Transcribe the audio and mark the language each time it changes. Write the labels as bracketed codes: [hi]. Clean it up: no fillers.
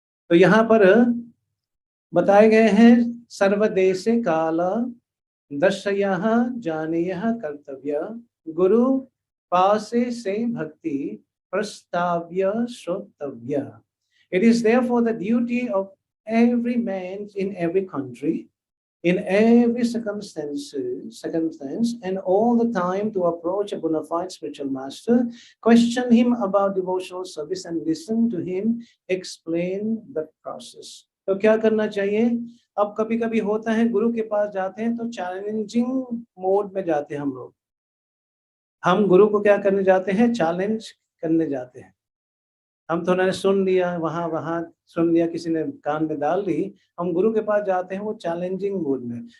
[sa] तो यहाँ पर बताए गए हैं सर्वदेशे काल दर्शयः जानेयः कर्तव्य गुरु पासे से भक्ति प्रस्ताव्य श्रोतव्य। [en] It is therefore the duty of every man in every country, in every circumstance, and all the time to approach a bona fide spiritual master, question him about devotional service, and listen to him explain the process. [hi] तो क्या करना चाहिए? अब कभी कभी होता है गुरु के पास जाते हैं तो चैलेंजिंग मोड में जाते हैं हम गुरु को क्या करने जाते हैं? चैलेंज करने जाते हैं। हम तो उन्होंने सुन लिया, वहां सुन लिया, किसी ने कान में डाल ली, हम गुरु के पास जाते हैं वो चैलेंजिंग मूड में।